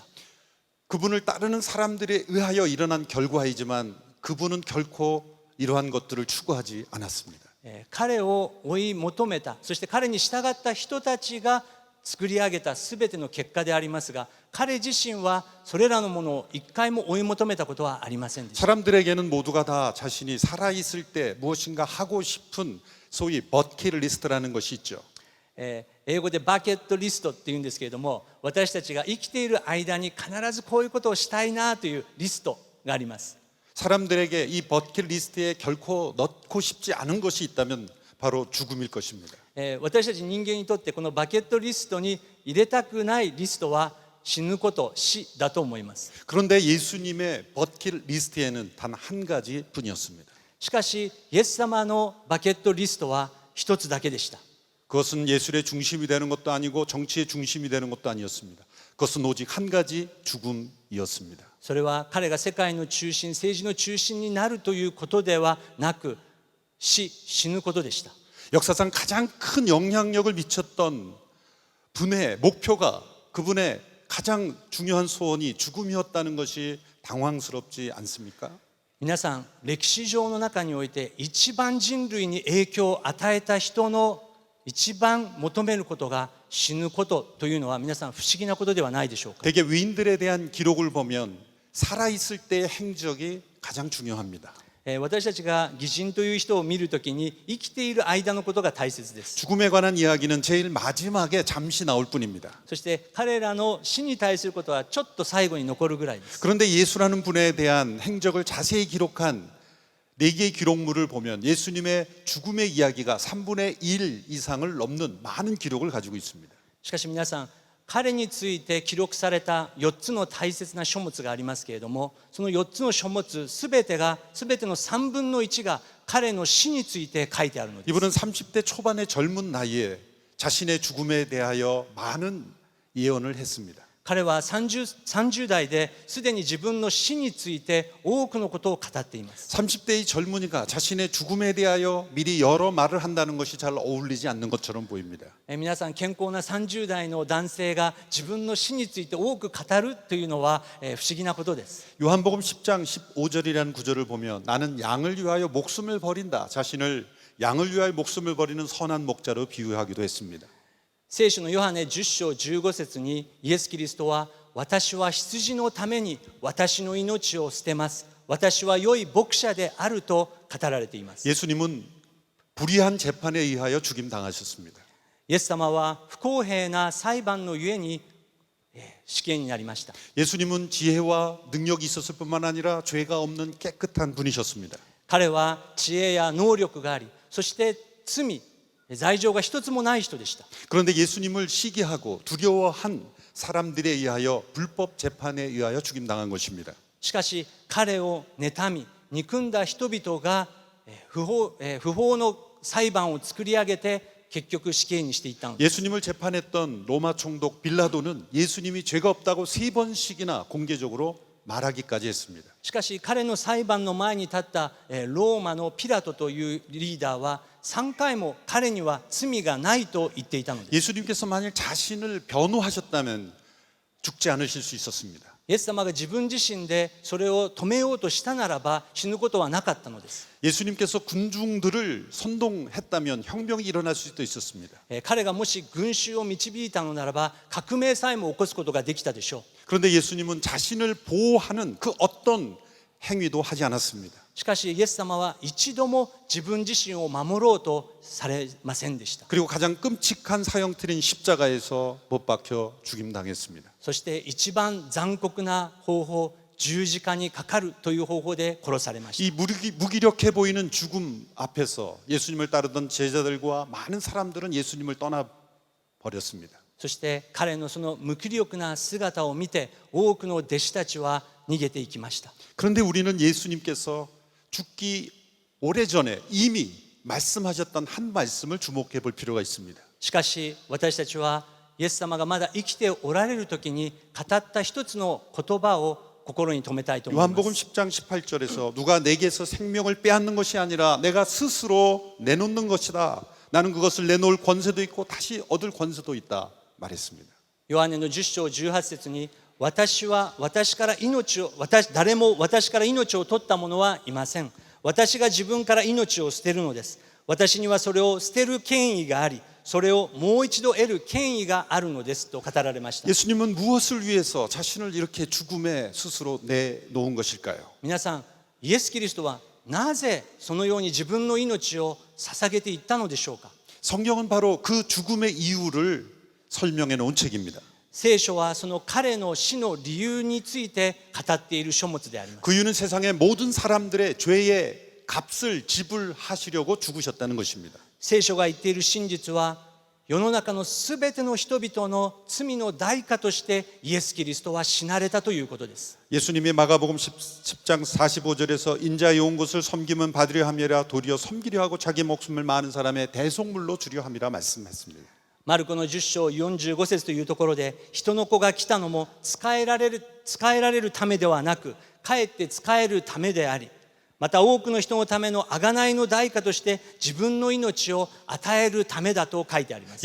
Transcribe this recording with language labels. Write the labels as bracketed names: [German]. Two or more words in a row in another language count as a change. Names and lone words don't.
[Korean] 그분을 따르는 사람들에 의하여 일어난 결과이지만 그분은 결코 이러한 것들을 추구하지 않았습니다. [Japanese] 彼を追い求めた、そして彼に従った人たちが作り上げたすべての結果でありますが、彼自身はそれらのものを一回も追い求めたことはありませんでした。 [Korean] 사람들에게는 모두가 다 자신이 살아있을 때 무엇인가 하고 싶은 소위 버킷리스트라는 것이 있죠. [Japanese] 英語でバケットリストっていうんですけれども、私たちが生きている間に必ずこういうことをしたいなというリストがあります。 [Korean] 사람들에게 이 버킷리스트에 결코 넣고 싶지 않은 것이 있다면 바로 죽음일 것입니다. [Japanese] 私たち人間にとってこのバケットリストに入れたくないリストは死ぬこと、死だと思います。 [Korean] 그런데 예수님의 버킷리스트에는 단 한 가지 뿐이었습니다. [Japanese] しかしイエス様のバケットリストは一つだけでした。 [Korean] 그것은 예술의 중심이 되는 것도 아니고 정치의 중심이 되는 것도 아니었습니다. 그것은 오직 한 가지 죽음이었습니다. [Japanese] それは彼が世界の中心、政治の中心になるということではなく、死ぬことでした。 [Korean] 역사상 가장 큰 영향력을 미쳤던 분의 목표가 그분의 가장 중요한 소원이 죽음이었다는 것이 당황스럽지 않습니까? [Japanese] 皆さん、歴史上の中において一番人類に影響を与えた人の一番求めることが死ぬことというのは皆さん不思議なことではないでしょうか。 [Korean] 대개 위인들에 대한 기록을 보면 살아있을 때의 행적이 가장 중요합니다. [Japanese] 私たちが義人という人を見るときに生きている間のことが大切です。 [Korean] 죽음에 관한 이야기는 제일 마지막에 잠시 나올 뿐입니다. [Japanese] そして彼らの死に対することはちょっと最後に残るぐらいです。 [Korean] 그런데 예수라는 분에 대한 행적을 자세히 기록한 4개의 기록물을 보면 예수님의 죽음의 이야기가 3분의 1 이상을 넘는 많은 기록을 가지고 있습니다. [Japanese] しかし皆さん、彼について記録された4つの大切な書物がありますけれども、その4つの書物すべての3分の1が彼の死について書いてあるのです。 [Korean] 이분은 30대 초반의 젊은 나이에 자신의 죽음에 대하여 많은 예언을 했습니다. [Japanese] 彼は30代ですでに自分の死について多くのことを語っています。 [Korean] 30대의 젊은이가 자신의 죽음에 대하여 미리 여러 말을 한다는 것이 잘 어울리지 않는 것처럼 보입니다. [Japanese] 皆さん、健康な30代の男性が自分の死について多く語るというのは不思議なことです。 [Korean] 요한복음 10장 15절이라는 구절을 보면 나는 양을 위하여 목숨을 버린다. 자신을 양을 위하여 목숨을 버리는 선한 목자로 비유하기도 했습니다. [Japanese] 聖書のヨハネ10章15節にイエス・キリストは、私は羊のために私の命を捨てます、私は良い牧者であると語られています。 [Korean] 예수님은 불의한 재판에 의하여 죽임당하셨습니다. [Japanese] イエス様は不公平な裁判のゆえに死刑になりました。 [Korean] 예수님은 지혜와 능력이 있었을 뿐만 아니라 죄가 없는 깨끗한 분이셨습니다. [Japanese] 彼は知恵や能力があり、そして罪状が一つもない人でした。 [Korean] 그런데 예수님을 시기하고 두려워한 사람들에 의하여 불법 재판에 의하여 죽임당한 것입니다. [Japanese] しかし彼を妬み憎んだ人々が不法の裁判を作り上げて結局死刑にしていったのです。 [Korean] 예수님을 재판했던 로마 총독 빌라도는 예수님이 죄가 없다고 3번씩이나 공개적으로 말하기까지 했습니다. [Japanese] しかし彼の裁判の前に立ったローマのピラトというリーダーは3回も彼には罪がないと言っていたのです。 [Korean] 예수님께서 만일 자신을 변호하셨다면 죽지 않으실 수 있었습니다. [Japanese] イエス様が自分自身でそれを止めようとしたならば死ぬことはなかったのです。 [Korean] 예수님께서 군중들을 선동했다면 혁명이 일어날 수도 있었습니다. [Japanese] 彼がもし群衆を導いたのならば革命さえも起こすことができたでしょう。 [Korean] 그런데 예수님은 자신을 보호하는 그 어떤 행위도 하지 않았습니다. [Japanese] しかしイエス様は一度も自分自身を守ろうとされませんでした。 [Korean] 그리고 가장 끔찍한 사형틀인 십자가에서 못 박혀 죽임당했습니다. [Japanese] そして一番残酷な方法、十字架にかかるという方法で殺されました。 [Korean] 이 무기력해 보이는 죽음 앞에서 예수님을 따르던 제자들과 많은 사람들은 예수님을 떠나버렸습니다. [Japanese] そして彼のその無気力な姿を見て多くの弟子たちは逃げていきました。 [Korean] 그런데 우리는 예수님께서 죽기 오래전에 이미 말씀하셨던 한 말씀을 주목해 볼 필요가 있습니다. [Japanese] しかし私たちはイエス様がまだ生きておられる時に語った一つの言葉を心に留めたいと思いま [Korean] 요한복음 [Japanese] す。 [Korean] 10장 18절에서 누가 내게서 생명을 빼앗는 것이 아니라 내가 스스로 내놓는 것이다. 나는 그것을 내놓을 권세도 있고 다시 얻을 권세도 있다 말했습니다. [Japanese] ヨハネの10章18節に誰も私から命を取った者はいません。私が自分から命を捨てるのです。私にはそれを捨てる権威があり、それをもう一度得る権威があるのですと語られました。 [Korean] 예수님은 무엇을 위해서 자신을 이렇게 죽음에 스스로 내놓은 것일까요? [Japanese] 皆さん、イエス・キリストはなぜそのように自分の命を捧げていったのでしょうか。 [Korean] 성경은 바로 그 죽음의 이유를 설명해 놓은 책입니다. [Japanese] 聖書はその彼の死の理由について語っている書物であります。 [Korean] 그 이유는 세상의 모든 사람들의 죄의 값을 지불하시려고 죽으셨다는 것입니다. [Japanese] 聖書が言っている真実は世の中のすべての人々の罪の代価としてイエス・キリストは死なれたということです。 [Korean] 예수님이 마가복음 10장 45절에서 인자의 온 것을 섬기면 받으려 함이라 도리어 섬기려 하고 자기 목숨을 많은 사람의 대속물로 주려 함이라 말씀했습니다. [Japanese] マルコの10章45節というところで、人の子が来たのも仕えられるためではなく、かえって仕えるためであり、また多くの人のための贖いの代価として自分の命を与えるためだと書いてあります。